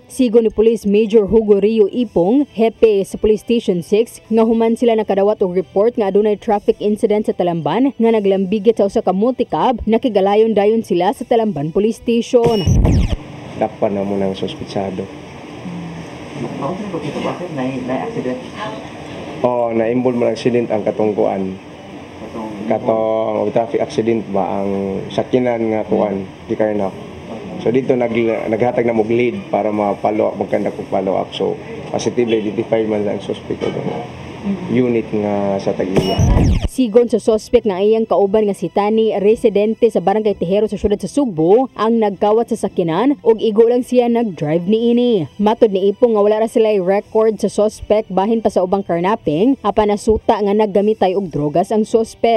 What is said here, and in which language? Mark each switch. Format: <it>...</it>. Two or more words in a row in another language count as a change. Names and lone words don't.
<ceb>Sigo ni Police Major Hugo Rio Ipong, hepe sa Police Station 6, nga human sila nakadawat og report nga adunay</ceb> <en>traffic incident</en> <ceb>sa Talamban nga naglambigit sa usa ka multicab, nakigalayon dayon sila sa Talamban Police Station. Dakpan na mo ng suspitsado. Na-accident? Oo, na-involve mo ng accident ang katungkuan. Katong</ceb> <en>traffic accident</en> <ceb>ba ang sakyanan nga kuan di karnap. So dito naghatag na mog lead para mapalo magkanda kog follow up. So</ceb> <en>positively identified</en> <ceb>man ang suspect og unit nga sa Tag-iya. Sigon sa suspect nga iyang kauban nga si Tani, residente sa Barangay Tejero sa syudad sa Sugbo, ang nagkawat sa sakyanan ug igo lang siya nag-drive niini. Matod ni Ipong nga wala ra sila record sa suspect bahin pa sa ubang karnaping, apan nasuta nga naggamitay og drogas ang suspect.</ceb>